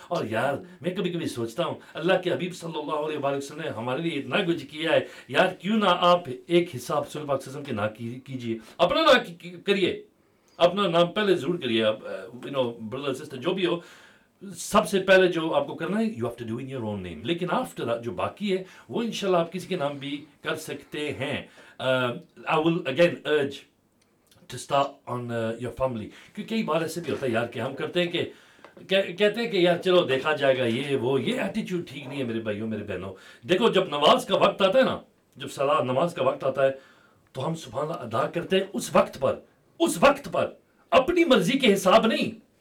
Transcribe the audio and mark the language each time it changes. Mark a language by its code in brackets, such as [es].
[hi] और यार, मैं कभी कभी सोचता हूँ, अल्लाह के हबीब सल्लल्लाहु अलैहि वसल्लम ने हमारे लिए इतना कुछ किया है यार, क्यों ना आप एक हिस्सा रसूल पाक सल्लम के नाम कीजिए, अपना नाम करिए, अपना नाम पहले जरूर करिए. [en] you know brother sister, [hi] जो भी हो, सबसे पहले जो आपको करना है, [en] You have to do in your own name. [hi] लेकिन [en] after that, [hi] जो बाकी है वो इंशाल्लाह आप किसी के नाम भी कर सकते हैं. [en] I will again urge to start on your family. [hi] क्योंकि कई बार ऐसे भी होता है यार कि हम करते हैं कि कहते हैं कि यार चलो देखा जाएगा, ये वो, ये एटीट्यूड ठीक नहीं है मेरे भाइयों, मेरे बहनों. देखो, जब नमाज का वक्त आता है ना, जब सलाह नमाज का वक्त आता है, तो हम सुभानअल्लाह अदा करते हैं उस वक्त पर अपनी मर्जी के हिसाब नहीं.